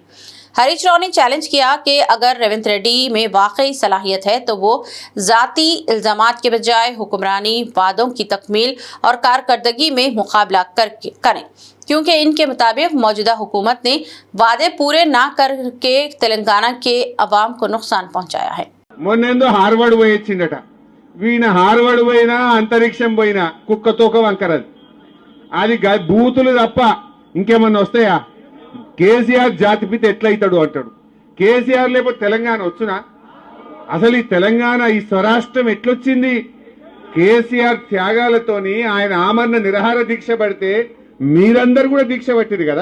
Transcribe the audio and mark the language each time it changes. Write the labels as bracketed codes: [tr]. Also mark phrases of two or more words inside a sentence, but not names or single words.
[ur] ہریش راؤ نے چیلنج کیا کہ اگر ریونت ریڈی میں واقعی صلاحیت ہے تو وہ ذاتی الزامات کے بجائے حکمرانی، وعدوں کی تکمیل اور کارکردگی میں مقابلہ کریں، کیونکہ ان کے مطابق موجودہ حکومت نے وعدے پورے نہ کر کے تلنگانہ کے عوام کو نقصان پہنچایا ہے۔ [te] మొన్నేందో హార్వర్డ్ పోయి వచ్చిండట, వీణ హార్వర్డ్ పోయినా అంతరిక్షం పోయినా కుక్క తోక వంకరది, అది బూతులు తప్ప ఇంకేమన్నా వస్తాయా? కేసీఆర్ జాతిపిత ఎట్లయితాడు అంటాడు. కేసీఆర్ లేకపోతే తెలంగాణ వచ్చునా? అసలు ఈ తెలంగాణ, ఈ స్వరాష్ట్రం ఎట్లొచ్చింది? కేసీఆర్ త్యాగాలతోని ఆయన ఆమరణ నిరాహార దీక్ష పడితే మీరందరూ కూడా దీక్ష పట్టిరు కదా.